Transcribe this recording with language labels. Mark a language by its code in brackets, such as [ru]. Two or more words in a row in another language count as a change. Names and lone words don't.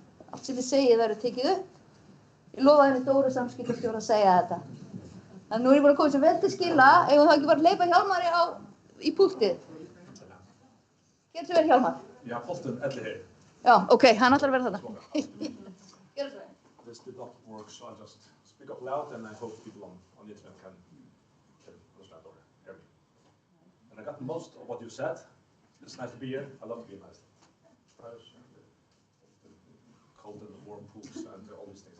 [is] Allt sem ég segi verður tekið upp. Ég lofaði henni Dóru samskiptastjóra að segja þetta. Þannig að nú er ég búin að koma sem vel til skila, eigum þá ekki bara að hleypa Hjálmari í púltið. Gerðu svo vel Hjálmar. Já, púltinn hér. Já, ok, hann ætlar að vera þarna. Gerðu svo vel. [en] This did not work, so I'll just speak up loud and I hope people on the internet can understand or hear me. And I got most of what you said. It's nice to be here. I love to be in Iceland. Cold and warm pools and all these things.